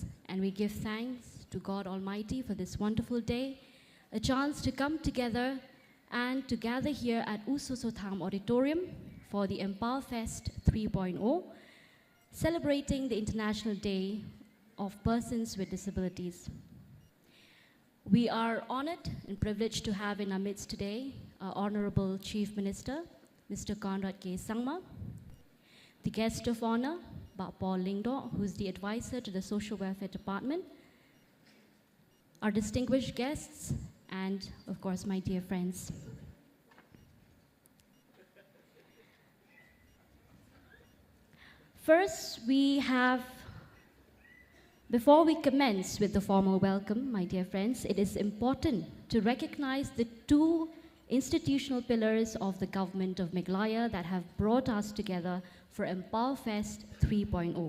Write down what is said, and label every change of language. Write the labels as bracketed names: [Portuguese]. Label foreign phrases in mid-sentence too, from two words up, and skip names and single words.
[English] And we give thanks to God Almighty for this wonderful day, a chance to come together and to gather here at U Susotham Auditorium for the Empower Fest 3.0, celebrating the International Day of Persons with Disabilities. We are honored and privileged to have in our midst today our Honorable Chief Minister, Mr. Conrad K. Sangma, the guest of honor, Bak Paul Lingdo, who's the advisor to the Social Welfare Department, our distinguished guests, and of course my dear friends. First, before we commence with the formal welcome, my dear friends, it is important to recognize the two institutional pillars of the government of Meghalaya that have brought us together for Empower Fest 3.0.